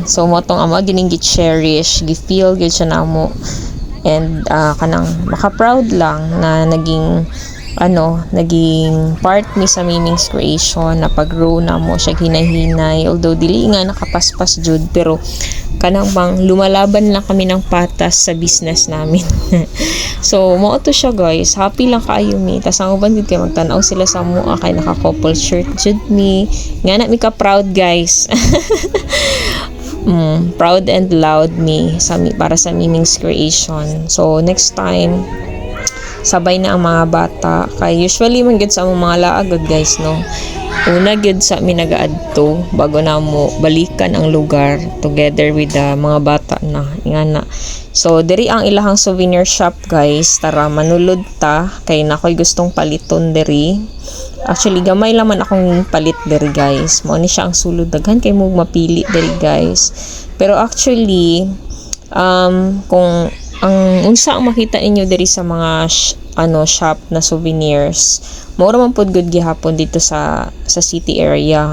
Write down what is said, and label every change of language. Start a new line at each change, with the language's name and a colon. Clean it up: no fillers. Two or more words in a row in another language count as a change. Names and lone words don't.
Cebuano: So mo tong ama gining gi-cherish, gi-feel gyud siya namo, and kanang maka-proud lang na naging part mi sa Mimings Creation na pag-grow na mo siya hinahinay, although dili nga nakapaspas jud, pero kanang bang
Filipino: lumalaban lang kami ng patas sa business namin.
Cebuano: So mao to siya guys, happy lang kaayo mi. Tas ang uban gid kay magtan-aw sila sa mua kay naka couple shirt jud mi. Nga na mi ka proud guys.
English: Proud and loud
Cebuano: mi para sa Miming's creation. So next time sabay na ang mga bata kay usually man gid sa among mga laagod guys no. Una gyud sa mi nagaadto bago na mo balikan ang lugar
English: together with the
Cebuano: mga bata na ingana. So diri ang ilahang
English: souvenir shop
Cebuano: guys, tara manulod ta kay nakoy gustong paliton diri. Actually gamay lang man akong palit diri guys. Mao ni siya ang sulod, daghan kay mo mapili diri guys. Pero actually kung ang unsa ang makita ninyo diri sa mga shop na souvenirs, mura man pud good gihapon dito sa
English: city area.